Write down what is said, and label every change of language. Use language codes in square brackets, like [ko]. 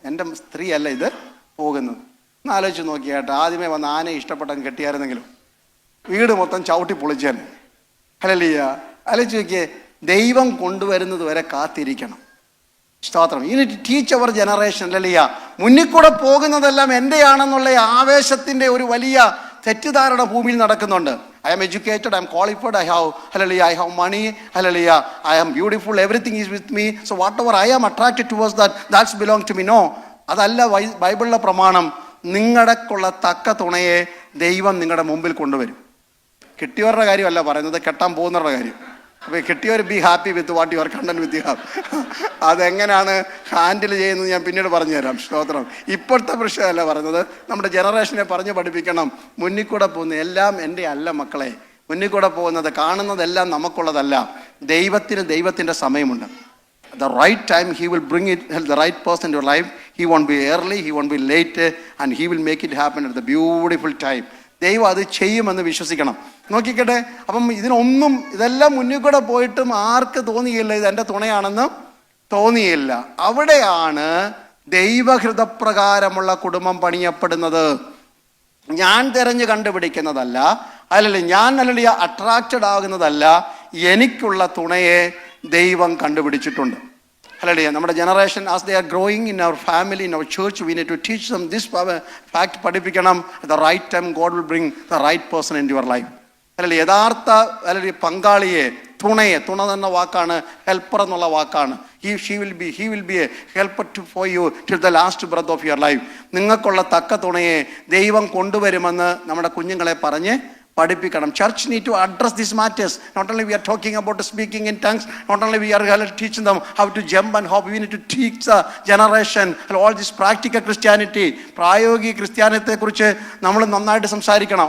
[ml] എൻ്റെ സ്ത്രീ അല്ല ഇത് പോകുന്നത്. ഒന്ന് ആലോചിച്ച് നോക്കിയാട്ടെ, ആദ്യമേ വന്ന് ആനയെ ഇഷ്ടപ്പെട്ടെന്ന് കെട്ടിയായിരുന്നെങ്കിലും വീട് മൊത്തം ചവിട്ടി പൊളിച്ചാൻ. ഹല്ലേലൂയ. ആലോചിച്ച് നോക്കിയേ, ദൈവം കൊണ്ടുവരുന്നത് വരെ കാത്തിരിക്കണം. സ്തോത്രം. [en] Unit teach our generation. [ml] ഹല്ലേലൂയ. മുന്നിൽ കൂടെ പോകുന്നതെല്ലാം എൻ്റെയാണെന്നുള്ള ആവേശത്തിൻ്റെ ഒരു വലിയ തെറ്റിദ്ധാരണ ഭൂമിയിൽ നടക്കുന്നുണ്ട്. [en] I am educated, I am qualified, I have money, hallelujah, I am beautiful, everything is with me, so whatever I am attracted towards that's belong to me. [ml] No, അതല്ല ബൈബിളിലെ പ്രമാണം. നിങ്ങൾക്കുള്ള തക്ക തുണയെ ദൈവം നിങ്ങളുടെ മുമ്പിൽ കൊണ്ടുവരും. കിട്ടിയവരുടെ കാര്യമല്ല പറയുന്നത്, കെട്ടാൻ പോകുന്നവരുടെ കാര്യം. അപ്പോൾ കിട്ടിയവർ [en] Be happy with what you are content with you have. [ml] അതെങ്ങനെയാണ് ഹാൻഡിൽ ചെയ്യുന്നത് ഞാൻ പിന്നീട് പറഞ്ഞു തരാം. സ്തോത്രം. ഇപ്പോഴത്തെ പ്രശ്നമല്ല പറയുന്നത്, നമ്മുടെ ജനറേഷനെ പറഞ്ഞു പഠിപ്പിക്കണം. മുന്നിൽ കൂടെ പോകുന്ന എല്ലാം എൻ്റെ അല്ല മക്കളെ. മുന്നിൽ കൂടെ പോകുന്നത് കാണുന്നതെല്ലാം നമുക്കുള്ളതല്ല. ദൈവത്തിൻ്റെ സമയമുണ്ട്. [en] The right time he will bring it, the right person in your life. He won't be early, he won't be late, and he will make it happen at the beautiful time. [ml] ദൈവം അത് ചെയ്യുമെന്ന് വിശ്വസിക്കണം. നോക്കിക്കട്ടെ, അപ്പം ഇതെല്ലാം മുന്നിൽ കൂടെ പോയിട്ടും ആർക്ക് തോന്നിയില്ല ഇത് എൻ്റെ തുണയാണെന്ന് തോന്നിയില്ല. അവിടെയാണ് ദൈവഹൃദപ്രകാരമുള്ള കുടുംബം പണിയപ്പെടുന്നത് ഞാൻ തിരഞ്ഞു കണ്ടുപിടിക്കുന്നതല്ല, അല്ലെങ്കിൽ ഞാൻ അല്ലെങ്കിൽ അട്രാക്റ്റഡ് ആകുന്നതല്ല. എനിക്കുള്ള തുണയെ ദൈവം കണ്ടുപിടിച്ചിട്ടുണ്ട്. അല്ലെങ്കിൽ നമ്മുടെ generation [en] As they are growing in our family, in our church, we need to teach them this fact. [ml] പഠിപ്പിക്കണം. [en] The right time God will bring the right person in your life. [ml] അല്ലെങ്കിൽ യഥാർത്ഥ അല്ലെങ്കിൽ പങ്കാളിയെ, തുണയെ, തുണ എന്ന വാക്കാണ് ഹെൽപ്പർ എന്നുള്ള വാക്കാണ്. [en] He will be a helper for you till the last breath of your life. [ml] നിങ്ങൾക്കുള്ള തക്ക തുണയെ ദൈവം കൊണ്ടുവരുമെന്ന് നമ്മുടെ കുഞ്ഞുങ്ങളെ പറഞ്ഞ് പഠിപ്പിക്കണം. [en] Church need to address these matters. Not only we are talking about speaking in tongues, not only we are teaching them how to jump and hop, we need to teach the generation all this practical Christianity. [ml] പ്രായോഗിക ക്രിസ്ത്യാനിത്തെ കുറിച്ച് നമ്മൾ നന്നായിട്ട് സംസാരിക്കണം.